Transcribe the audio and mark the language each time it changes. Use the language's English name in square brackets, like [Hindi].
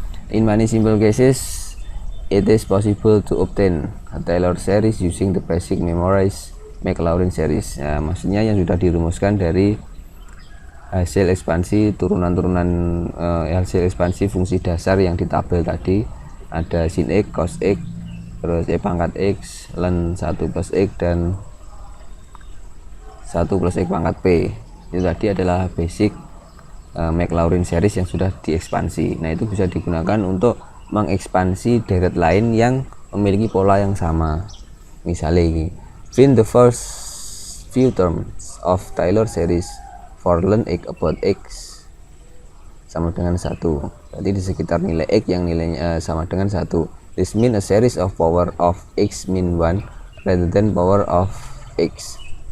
[English] In many simple cases, it is possible to obtain a Taylor series using the basic memorized Maclaurin series. [Indonesian] Ya, maksudnya yang sudah dirumuskan dari hasil ekspansi turunan-turunan hasil ekspansi fungsi dasar yang di tabel tadi. Ada sin X, cos X, terus E pangkat X, len 1 plus X, dan 1 plus X pangkat P. Itu tadi adalah [English] basic Maclaurin series [Indonesian] yang sudah diekspansi. Nah, itu bisa digunakan untuk mengekspansi deret lain yang memiliki pola yang sama. Misalnya ini, [English] find the first few terms of Taylor series for len X about X [Indonesian] sama dengan [English] 1. [Indonesian] Jadi di sekitar nilai X yang nilainya sama dengan 1. [English] This means a series of power of X min 1 rather than power of X.